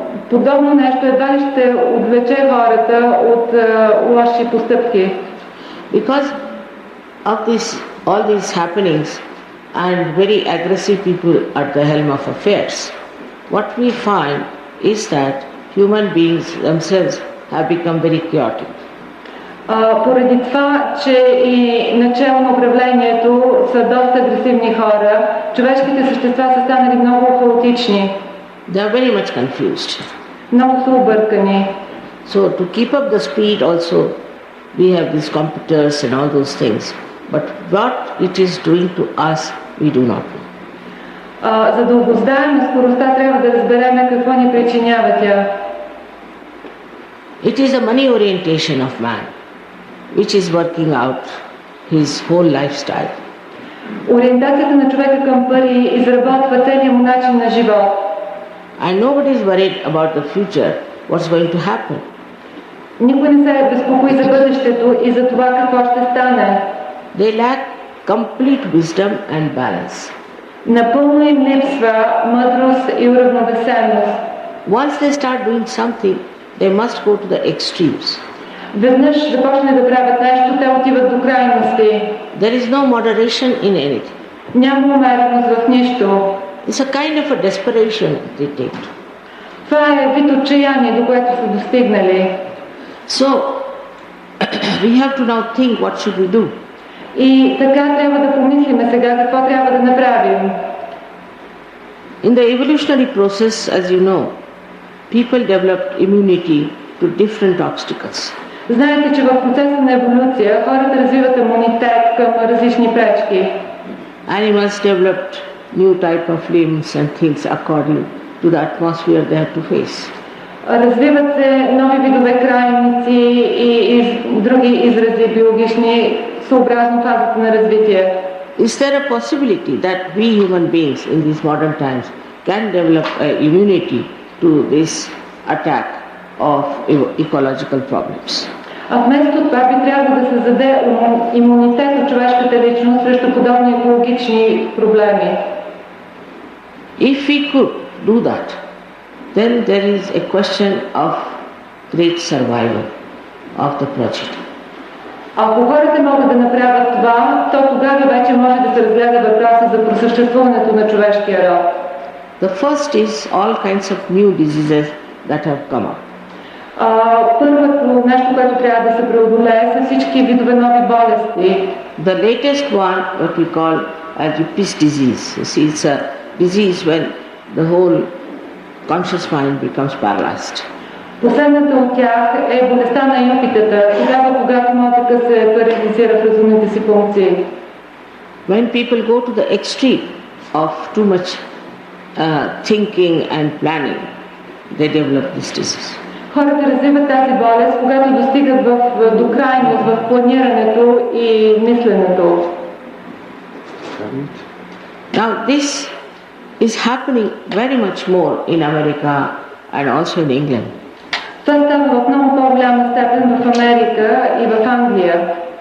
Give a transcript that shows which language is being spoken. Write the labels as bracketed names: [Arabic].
[Bulgarian] Подобно нещо едва ли ще отвлече хората от лоши постъпки. [English] Because of all these happenings and very aggressive people at the helm of affairs, what we find is that human beings themselves have become very chaotic. [Bulgarian] Поради това, че и начало на управлението са доста агресивни хора, човешките същества са станали много хаотични. [English] They are very much confused. [Bulgarian] Много са объркани. [English] So to keep up the speed also, we have these computers and all those things. But what it is doing to us, we do not know. [Bulgarian] За да обоздаем скоростта, трябва да разберем какво ни причинява тя. [English] It is a money orientation of man, which is working out his whole lifestyle. [Bulgarian] Ориентацията на човека към пари изработва целия му начин на живот. [English] And nobody is worried about the future, what's going to happen. [Bulgarian] Никой не се безпокои за бъдещето и за това какво ще стане. [English] They lack complete wisdom and balance. [Bulgarian] Напълно им липсва мъдрост и уравновесеност. [English] Once they start doing something, they must go to the extremes. [Bulgarian] Веднъж започне да правят нещо, те отиват до крайности. [English] There is no moderation in anything. [Bulgarian] Няма умереност в нищо. [English] It's a kind of a desperation they take. [Bulgarian] Това е вид отчаяние, до което са достигнали. [English] So, we have to now think what should we do. [Bulgarian] И така трябва да помислиме сега какво трябва да направим. [English] In the evolutionary process, as you know, people developed immunity to different obstacles. [Bulgarian] Знаете, че в процеса на еволюция хората развиват имунитет към различни пречки. [English] Animals developed new type of limbs and things according to the atmosphere they have to face. [Bulgarian] Развиват се нови видове крайници и други изрази биологични съобразно фазата на развитие. [English] Is there a possibility that we human beings in these modern times can develop immunity to this attack of ecological problems? [Bulgarian] А вместо това би трябвало да се създаде имунитет от човешката личност срещу подобни екологични проблеми. [English] If we could do that, then there is a question of great survival of the progeny. [Bulgarian] Ако хората могат да направят това, то тогава вече може да се разгледа въпроса за просъществуването на човешкия род. [English] The first is all kinds of new diseases that have come up. [Bulgarian] Първото нещо, което трябва да се преодолее, са всички видове нови болести. [English] The latest one, what we call as the peace disease. You see, it's a disease when the whole conscious mind becomes paralyzed. [Bulgarian] Последната от тях е болестта на юпитата, тогава когато мозъка се парализира в разумните си функции. [English] When people go to the extreme of too much thinking and planning, they develop this disease. [Bulgarian] Хората развиват тази болест, когато достигат до крайност в планирането и мисленето. [English] Now this is happening very much more in America and also in England. [Bulgarian] Това става в много по-голяма степен в Америка и в Англия.